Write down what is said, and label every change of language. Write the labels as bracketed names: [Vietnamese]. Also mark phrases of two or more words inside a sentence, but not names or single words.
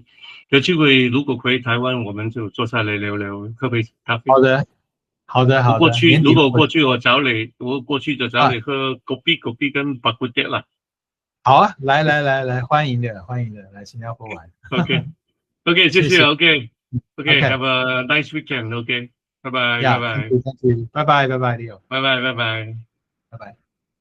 [Chinese] 有机会如果回台湾，我们就坐下来聊聊，喝杯咖啡。好的，好的，好的。年底如果过去我过去就找啊，你喝果啤跟白骨碟啦。好啊，来，欢迎的，欢迎的，来新加坡玩。 OK，谢谢谢谢。 [English] OK，Have OK， a nice weekend，OK， [Chinese] 拜拜，拜 [English] 呀，thank [Chinese] 拜， [English] you，thank you， [Chinese] 拜拜，拜拜， [English] Leo， [Chinese] 拜拜，拜拜。拜拜。